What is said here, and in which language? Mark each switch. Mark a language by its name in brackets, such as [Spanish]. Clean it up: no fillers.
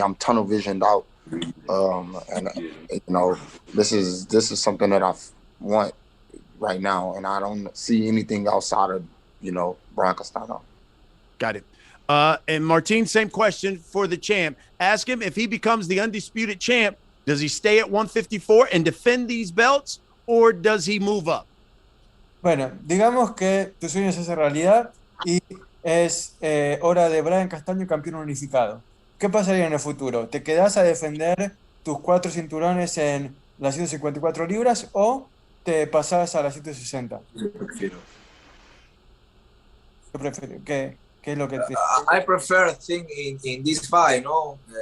[English] I'm tunnel visioned out. And you know, this is something that I want right now, and I don't see anything outside of, you know, Brian Castano. Got it. And Martin, same question for the champ. Ask him if he becomes the undisputed champ, does he stay at 154 and defend these belts, or does he move up? [Spanish] Bueno, digamos que tu sueño se hace realidad y es hora de Brian Castaño campeón unificado. ¿Qué pasaría en el futuro? ¿Te quedás a defender tus 4 cinturones en las 154 libras o te pasás a las 160? Yo prefiero. ¿Qué es lo que te... [English] I prefer think in this fight, no?